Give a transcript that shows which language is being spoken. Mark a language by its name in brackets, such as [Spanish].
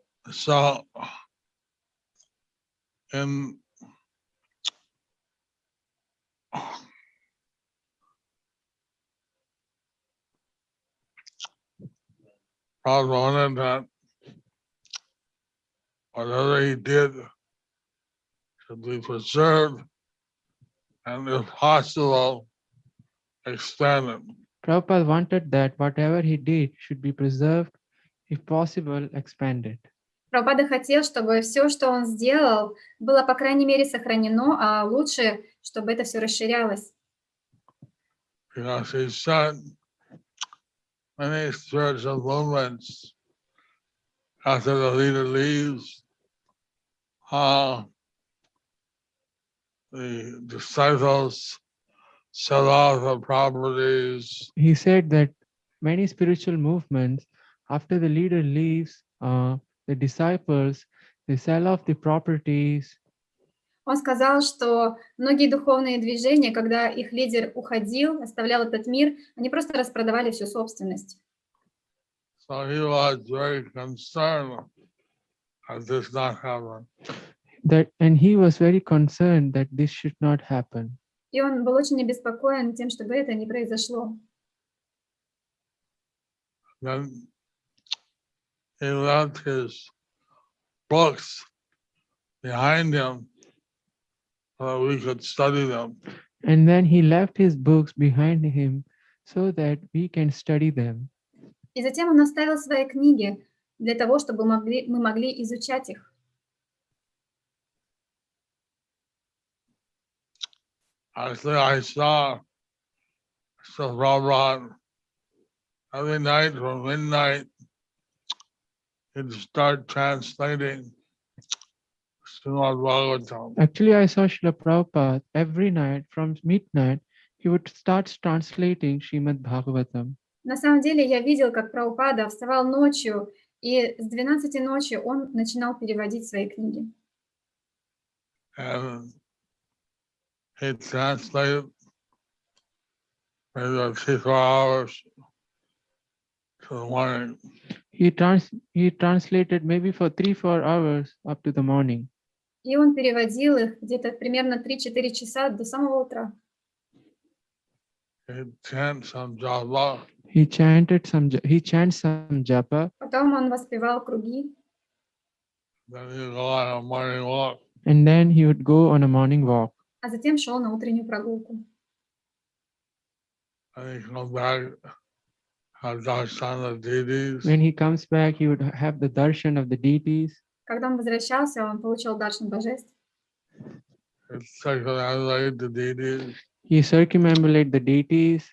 [English] So in Prabhupada wanted that whatever he did should be preserved and if possible extended. Prabhupada wanted that whatever he did should be preserved, if possible, expanded. [Russian] Прабхупада хотел, чтобы все, что он сделал, было, по крайней мере, сохранено, а лучше, чтобы это все расширялось. [English] Because he said many spiritual movements after the leader leaves, the disciples sell off the properties. He said that many spiritual movements, after the leader leaves, the disciples, they sell off the properties. [Russian] Он сказал, что многие духовные движения, когда их лидер уходил, оставлял этот мир, они просто распродавали всю собственность. [English] So he was very concerned that this not happen. And he was very concerned that this should not happen. [Russian] И он был очень обеспокоен тем, чтобы это не произошло. [English] Then he left his books behind him so that we could study them. And then he left his books behind him so that we can study them. [Russian] И затем он оставил свои книги для того, чтобы мы могли изучать их. [English] Actually, I saw Prabhupada every night from midnight. He'd start translating Srimad Bhagavatam. Actually, I saw Srila Prabhupada every night from midnight. He would start translating Srimad Bhagavatam. [Russian] На самом деле я видел, как Прабхупада вставал ночью, и с 12 ночи он начинал переводить свои книги. [English] And he translated maybe 3-4 hours to the morning. He translated maybe for 3-4 hours up to the morning. [Russian] И он переводил их где-то примерно 3-4 часа до самого утра. [English] He'd chant some japa. He chants some japa, [Russian] Потом он воспевал круги, [English] Then he'd go on a morning walk. and then he would go on a morning walk. [Russian] а затем шел на утреннюю прогулку. [English] And he'd come back, have darshan of deities. When he comes back, he would have the darshan of the deities. [Russian] Когда он возвращался, он получил даршан божеств. [English] He'd circumambulate the deities. He circumambulate the deities.